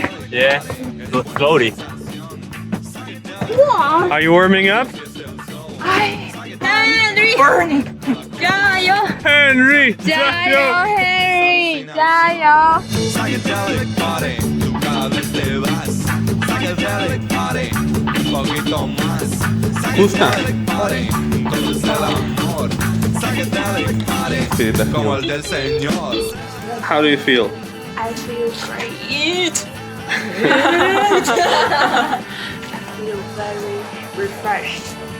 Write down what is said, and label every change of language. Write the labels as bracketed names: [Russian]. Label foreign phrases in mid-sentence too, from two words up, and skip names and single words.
[English] Yeah, slowly. Are you warming up? Henry! Henry! [Chinese] 加油 Henry! 加油 [English] Psychedelic party, [Spanish] tú cada vez te vas. [English] Psychedelic party, [Spanish] un poquito más. [English] Psychedelic party, [Spanish] todo es el amor. [English] Psychedelic party, [Spanish] como el del Señor. [English] How do you feel? I feel great. I feel very refreshed.